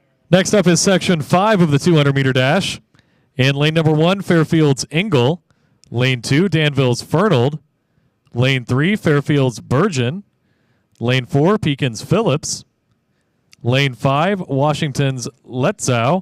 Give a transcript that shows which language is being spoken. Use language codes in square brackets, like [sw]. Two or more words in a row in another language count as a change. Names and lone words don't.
[en] Next up is Section 5 of the 200-meter dash. In lane number 1, Fairfield's Ingle. Lane 2, Danville's Fernald. Lane 3, Fairfield's Bergen. Lane 4, Pekin's Phillips. Lane 5, Washington's Letzow.